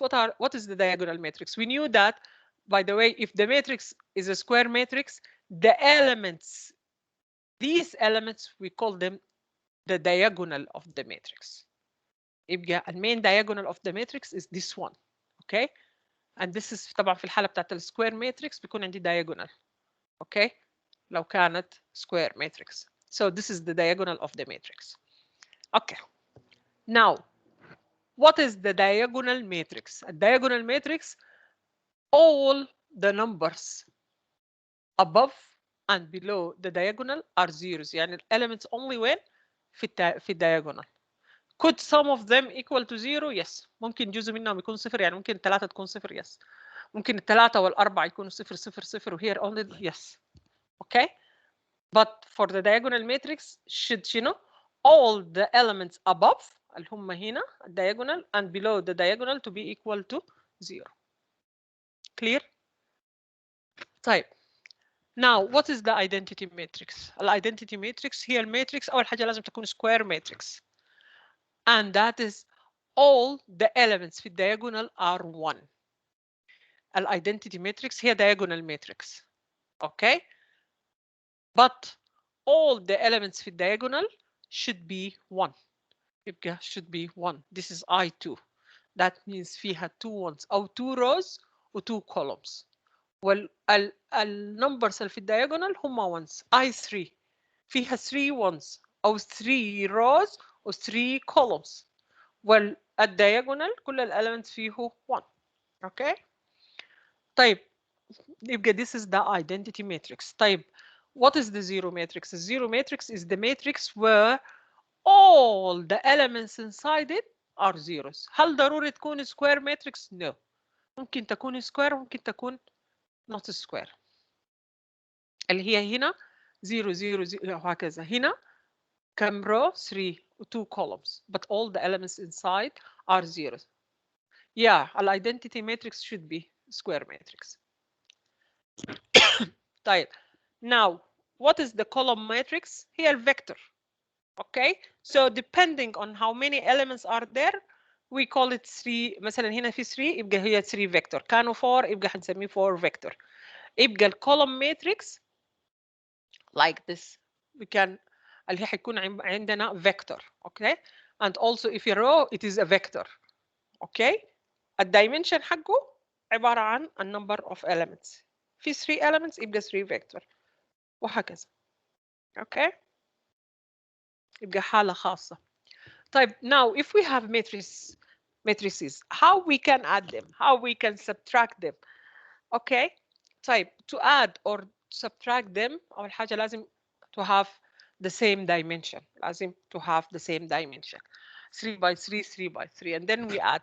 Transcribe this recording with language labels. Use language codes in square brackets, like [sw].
[en] What is the diagonal matrix? We knew that, by the way, if the matrix is a square matrix, the elements, these elements, we call them the diagonal of the matrix. [ar] يبقى [en] main diagonal of the matrix is this one. Okay, and this is [ar] طبعا في الحالة بتاعت السكوير matrix بيكون عندي diagonal. [en] Okay, [ar] لو كانت [en] square matrix. So this is the diagonal of the matrix. Okay, now what is the diagonal matrix? A diagonal matrix, all the numbers above and below the diagonal are zeros. [ar] يعني [en] elements only when في diagonal. Could some of them equal to zero? Yes. [ar] ممكن جزء منهم يكون صفر، يعني ممكن الثلاثة تكون صفر. [en] Yes. [ar] ممكن الثلاثة والأربعة يكونوا صفر صفر صفر وهير [en] only. Yes. Okay. But for the diagonal matrix should all the elements above [ar] اللي هم هنا [en] diagonal and below the diagonal to be equal to zero. Clear? [ar] طيب. [en] Now what is the identity matrix? Identity matrix [ar] هي الماتريكس أول حاجة لازم تكون square matrix. [en] And that is all the elements في diagonal are 1. Identity matrix [ar] هي [en] diagonal matrix. Okay? But all the elements في diagonal should be 1. [ar] يبقى [en] should be 1. This is I2. That means [ar] فيها [en] 2 ones أو 2 rows و 2 columns. [ar] والnumbers اللي في diagonal هم [en] ones. I3 [ar] فيها [en] 3 ones أو 3 rows و 3 columns. [ar] والdiagonal كل الelements فيه 1. [en] Okay? [ar] طيب يبقى [en] this is the identity matrix. [ar] طيب [en] what is the zero matrix? The zero matrix is the matrix where all the elements inside it are zeros. [ar] هل ضروري تكون [en] square matrix? No. [ar] ممكن تكون [en] square [ar] ممكن تكون [en] not square. [ar] اللي هي هنا 0 0 0 وهكذا. هنا كم [en] row 3 و 2 columns but all the elements inside are zeros. Yeah, the identity matrix should be square matrix. [ar] طيب [en] now what is the column matrix? [ar] هي الفيكتور. [en] Okay, so depending on how many elements are there we call it 3. [ar] مثلا هنا في 3 يبقى هي 3 vector. كانوا 4 يبقى هنسميه 4 vector. [en] يبقى الcolumn matrix like this. we can [ar] اللي هي حيكون عندنا [en] vector. Okay, and also if a row it is a vector. Okay, [ar] الدايمنشن حقه عبارة عن [en] a number of elements. [ar] في [en] 3 elements [ar] يبقى 3 vector وهكذا. Okay, يبقى حالة خاصة. طيب [en] now if we have matrices how we can add them, how we can subtract them. Okay, [ar] طيب [en] to add or subtract them [ar] أول حاجة لازم [en] to have the same dimension. [ar] لازم [en] to have the same dimension. 3 by 3 3 by 3 and then we add.